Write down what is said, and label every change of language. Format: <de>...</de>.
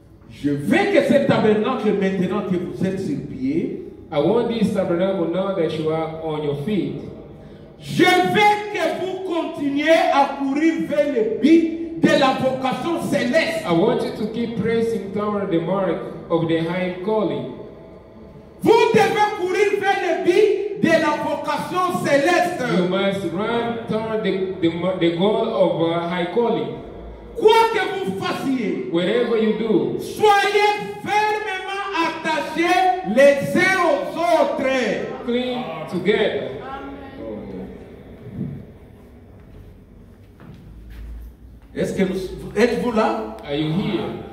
<fr>Je veux que ce tabernacle, maintenant que vous êtes sur pied,</fr> <en>I want this tabernacle now that you are on your feet.</en> <fr>je veux que vous continuiez à courir vers le but de la vocation céleste.</fr> <en>I want you to keep pressing toward the mark of the high calling.</en> <fr>Vous devez courir vers le but de la vocation</fr> <en>You</en> <fr>céleste.</fr> <en>must run toward the goal of high calling.</en> <fr>Quoi que vous fassiez,</fr> <en>Whatever you do,</en> <fr>soyez fermement attachés les uns aux autres.</fr> <en>cling together.</en> <fr>Êtes-vous là?</fr> <en>Are you here?</en>